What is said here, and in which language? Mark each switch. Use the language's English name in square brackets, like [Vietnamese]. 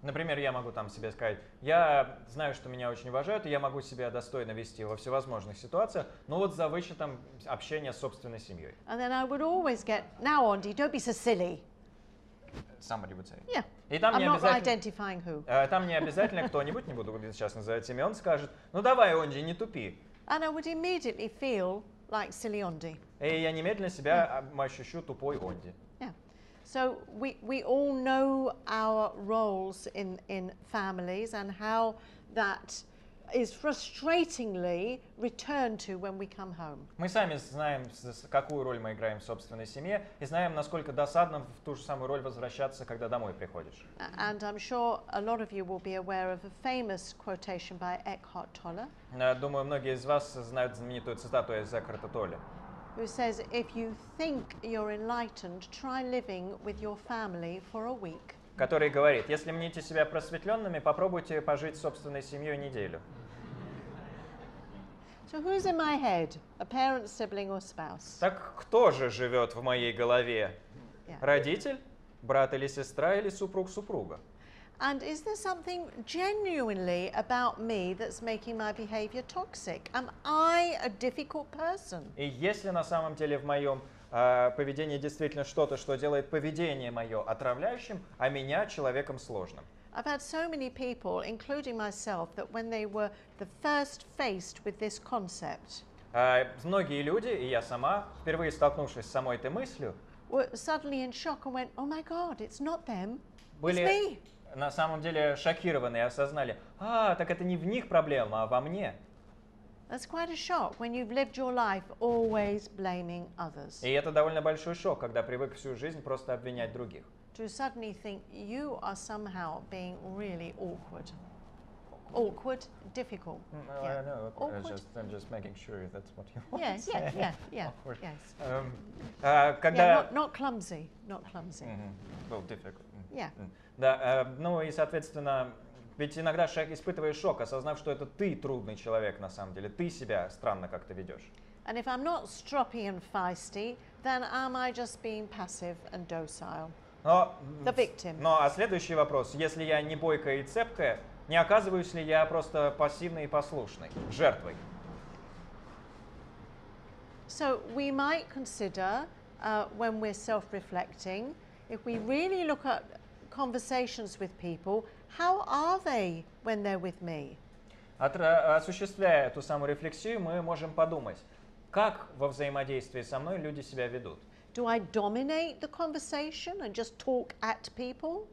[Russian] Например, я могу там себе сказать, я знаю, что меня очень уважают, и я могу себя достойно вести во всевозможных ситуациях, но вот за вычетом общения с собственной семьей. [English] And then I would always get, now Ondy, don't be so silly. Somebody would say. Yeah. [Russian] И там [English] I'm [Russian] не [English] not [Russian] обязательно, [English] identifying who. [Russian] Там не обязательно кто-нибудь, не буду сейчас называть имя, он скажет, ну давай, Онди, не тупи. [English] And I would immediately feel like silly Ondy. [Russian] И я немедленно себя ощущу тупой Онди. [English] Yeah. So we all know our roles in families and how that is frustratingly returned to when we come home. [Russian] Мы сами знаем, какую роль мы играем в собственной семье, и знаем, насколько досадно в ту же самую роль возвращаться, когда домой приходишь. [English] And I'm sure a lot of you will be aware of a famous quotation by Eckhart Tolle. [Russian] Думаю, многие из вас знают знаменитую цитату из Экхарта Толле, [English] who says, if you think you're enlightened, try living with your family for a week. [Russian] Который говорит, если мните себя просветленными, попробуйте пожить с собственной семьей неделю. [English] So who's in my head? A parent, sibling or spouse? [Russian] Так кто же живет в моей голове? [English] Yeah. [Russian] Родитель, брат или сестра, или супруг, супруга? [English] And is there something genuinely about me that's making my behavior toxic? Am I a difficult person? [Russian] И если на самом деле в моем поведении действительно что-то, что делает поведение мое отравляющим, а меня человеком сложным? [English] I've had so many people, including myself, that when they were the first faced with this concept, [Russian] многие люди, и я сама, впервые столкнувшись с самой этой мыслью, [English] were suddenly in shock and went, "Oh my God, it's not them, it's [Russian] были [English] me." [Russian] на самом деле шокированы и осознали, так это не в них проблема, а во мне. [English] That's quite a shock when you've lived your life always blaming others. [Russian] И это довольно большой шок, когда привык всю жизнь просто обвинять других. [English] To suddenly think you are somehow being really awkward. Awkward, difficult. No, Yeah. I know. Awkward. I'm just making sure that's what you want. Yes, yeah. Awkward. Yes. [Russian] Когда... [English] Yeah, not clumsy, not clumsy. Well, difficult. Yeah. [Russian] Да, ну и, соответственно, ведь иногда испытываешь шок, осознав, что это ты трудный человек на самом деле, ты себя странно как-то ведешь. [English] And if I'm not stroppy and feisty, then am I just being passive and docile? The victim. [Russian] А следующий вопрос, если я не бойкая и цепкая, не оказываюсь ли я просто пассивной и послушной, жертвой? [English] So we might consider, when we're self-reflecting, if we really look at conversations with people, how are they when they're with me? [Russian] Осуществляя эту самую рефлексию, мы можем подумать, как во взаимодействии со мной люди себя ведут. [English] Do I dominate the conversation and just talk at people?